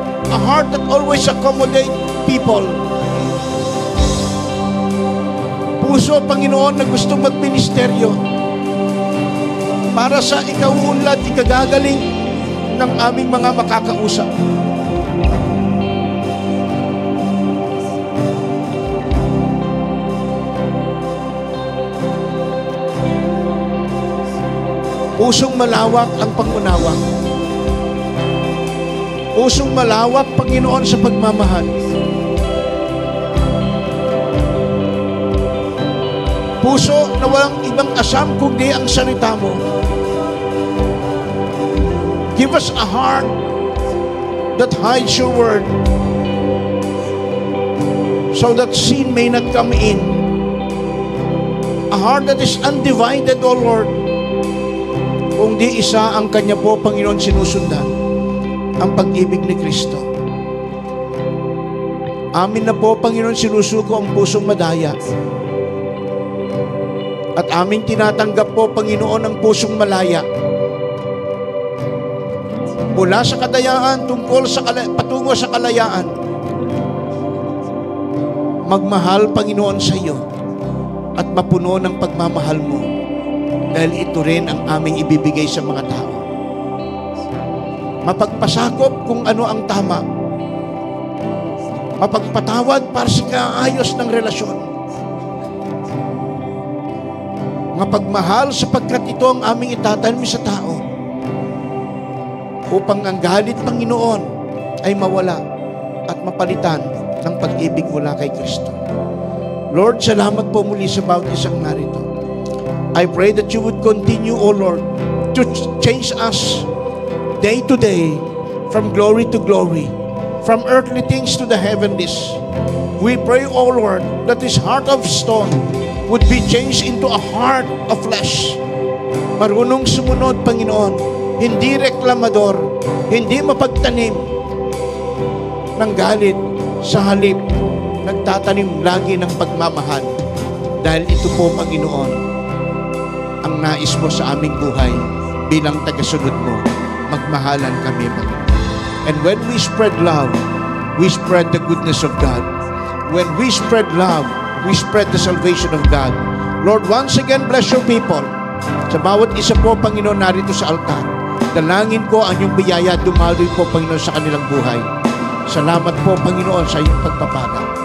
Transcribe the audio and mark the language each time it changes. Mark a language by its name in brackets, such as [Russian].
[English] A heart that always accommodates people. [Filipino] Puso, Panginoon, na gustong magministeryo para sa ikauunlad, ikagagaling ng aming mga makakausap. Pusong malawak ang pangunawa. Pusong malawak, Panginoon, sa pagmamahal. Puso na walang ibang asam kundi ang salita mo. [English] Give us a heart that hides your word so that sin may not come in. A heart that is undivided, O Lord. [Filipino] Kung di isa ang Kanya po, Panginoon, sinusundan, ang pag-ibig ni Kristo. Amin na po, Panginoon, sinusuko ang pusong madaya. At aming tinatanggap po, Panginoon, ang pusong malaya. Mula sa kadayaan patungo sa kalayaan. Magmahal, Panginoon, sa iyo at mapuno ng pagmamahal mo. Dahil ito rin ang aming ibibigay sa mga tao. Mapagpasakop kung ano ang tama. Mapagpatawad para sa kaayos ng relasyon. Mapagmahal sapagkat ito ang aming itatanim sa tao. Upang ang galit, Panginoon, ay mawala at mapalitan ng pag-ibig mula kay Kristo. Lord, salamat po muli sa bawat isang narito. [English] I pray that you would continue, O Lord, to change us day to day, from glory to glory, from earthly things to the heavenlies. We pray, O Lord, that this heart of stone would be changed into a heart of flesh. [Filipino] Marunong sumunod, Panginoon, hindi reklamador, hindi mapagtanim ng galit, sa halip, nagtatanim lagi ng pagmamahal. Dahil ito po, Panginoon, ang nais mo sa aming buhay bilang tagasunod mo. Magmahalan kami, Panginoon. [English] And when we spread love, we spread the goodness of God. When we spread love, we spread the salvation of God. Lord, once again, bless your people. [Filipino] Sa bawat isa po, Panginoon, narito sa altar, dalangin ko ang iyong biyaya, dumaloy po, Panginoon, sa kanilang buhay. Salamat po, Panginoon, sa iyong pagpapala.